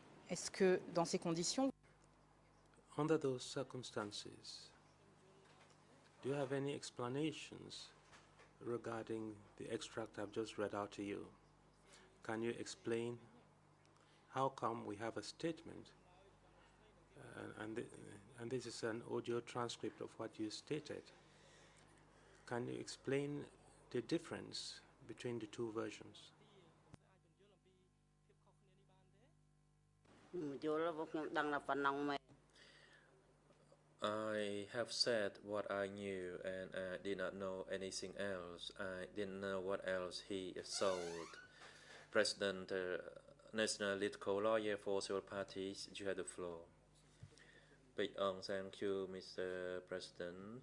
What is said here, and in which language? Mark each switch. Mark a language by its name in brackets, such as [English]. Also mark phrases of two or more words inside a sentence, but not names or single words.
[French] Est-ce que dans ces conditions, [English] Under those circumstances, do you have any explanations regarding the extract I've just read out to you? Can you explain how come we have a statement and this is an audio transcript of what you stated? Can you explain the difference between the two versions? [Khmer] យល់ពួកខ្ញុំដឹងតែប៉ុណ្ណឹងមែន [English] I have said what I knew and I did not know anything else. I didn't know what else he sold. President, National Political Lawyer for Civil Parties, you have the floor. Thank you, Mr. President.